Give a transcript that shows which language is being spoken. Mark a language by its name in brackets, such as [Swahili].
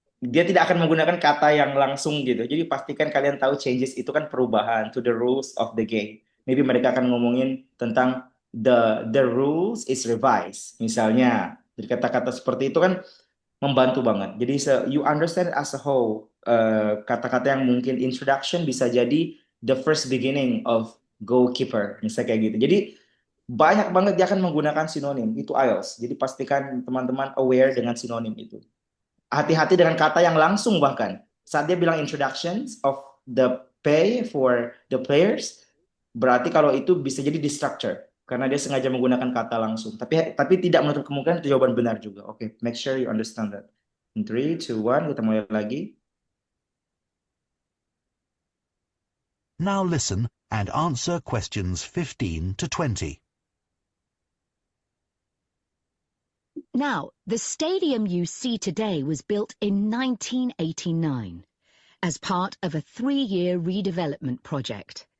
[Indonesian] Dia tidak akan menggunakan kata yang langsung gitu. Jadi pastikan kalian tahu changes itu kan perubahan [English] to the rules of the game. Maybe [Indonesian] mereka akan ngomongin tentang [English] the rules is revised. [Indonesian] Misalnya, jadi kata-kata seperti itu kan membantu banget. [English] Jadi you understand as a whole. [Indonesian] Kata-kata yang mungkin introduction bisa jadi [English] the first beginning of goalkeeper, [Indonesian] misalnya kayak gitu. Jadi banyak banget dia akan menggunakan sinonim. Itu IELTS. Jadi pastikan teman-teman aware dengan sinonim itu. Hati-hati dengan kata yang langsung bahkan. Saat dia bilang [English] introductions of the pay for the players, [Indonesian] berarti kalau itu bisa jadi destructor karena dia sengaja menggunakan kata langsung. Tapi tidak menutup kemungkinan itu jawaban benar juga. [English] Oke, make sure you understand that. In 3, 2, 1, [Indonesian] kita mulai lagi. [English] Now listen and answer questions 15 to 20. Now, the stadium you see today was built in 1989 as part of a 3-year redevelopment project.